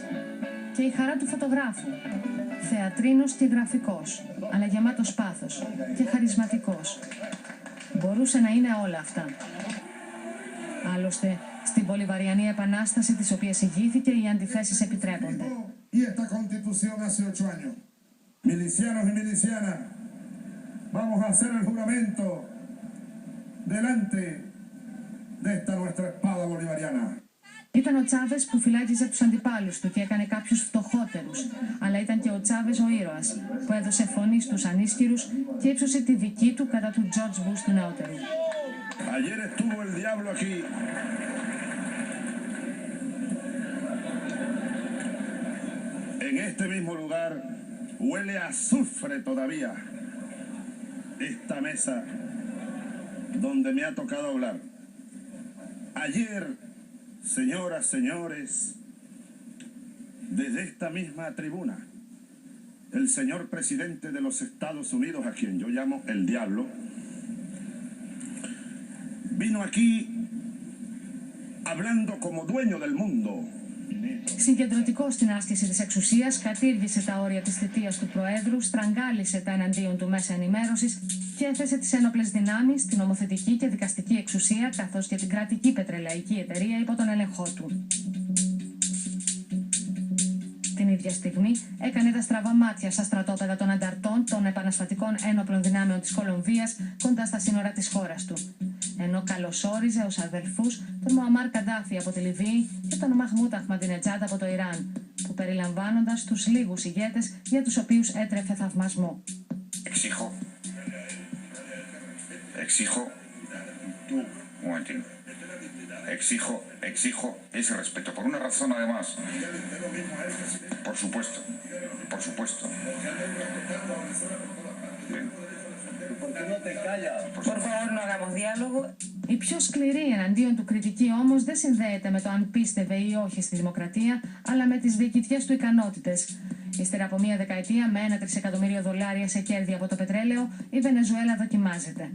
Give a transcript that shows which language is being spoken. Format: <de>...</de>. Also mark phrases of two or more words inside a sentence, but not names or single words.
<el>Και η χαρά του φωτογράφου, θεατρίνος και γραφικός, αλλά γεμάτος πάθος και χαρισματικός. Μπορούσε να είναι όλα αυτά. Άλλωστε, στην Πολυβαριανή Επανάσταση, της οποίας ηγήθηκε, οι αντιθέσεις επιτρέπονται.</el> <es>Y esta constitución hace 8 años. Milicianos y milicianas, vamos a hacer el juramento delante de esta nuestra espada bolivariana.</es> <el>Ήταν ο Τσάβες που φυλάκιζε τους αντιπάλους του και έκανε κάποιους φτωχότερους. Αλλά ήταν και ο Τσάβες ο ήρωας, που έδωσε φωνή στους ανίσχυρους και ύψωσε τη δική του κατά του</el> <en>George Bush</en> <el>του νεότερου.</el> <es>Ayer estuvo el diablo aquí. En este mismo lugar huele a azufre todavía esta mesa donde me ha tocado hablar. Ayer, señoras, señores, desde esta misma tribuna, el señor presidente de los Estados Unidos, a quien yo llamo el diablo, vino aquí hablando como dueño del mundo.</es> <el>Συγκεντρωτικός στην άσκηση της εξουσίας, κατήργησε τα όρια της θητείας του Προέδρου, στραγγάλισε τα εναντίον του μέσα ενημέρωσης και έθεσε τις ένοπλες δυνάμεις, την νομοθετική και δικαστική εξουσία, καθώς και την κρατική πετρελαϊκή εταιρεία υπό τον έλεγχό του. Την ίδια στιγμή έκανε τα στραβά μάτια στα στρατόπεδα των ανταρτών των επαναστατικών ένοπλων δυνάμεων της Κολομβίας κοντά στα σύνορα της χώρας του. Ενώ καλωσόριζε ως αδελφούς τον Μουαμάρ Καντάφη από τη Λιβύη και τον Μαχμούντ Αχμαντινετζάντ από το Ιράν, που περιλαμβάνοντας τους λίγους ηγέτες για τους οποίους έτρεφε θαυμασμό.</el> <es>Exijo ese respeto, por una razón además. Por supuesto. Bien.</es> <el>Η πιο σκληρή εναντίον του κριτική όμως δεν συνδέεται με το αν πίστευε ή όχι στη δημοκρατία, αλλά με τις διοικητικές του ικανότητες. Ύστερα από μία δεκαετία με $1 τρισεκατομμύριο σε κέρδη από το πετρέλαιο, η Βενεζουέλα δοκιμάζεται.</el>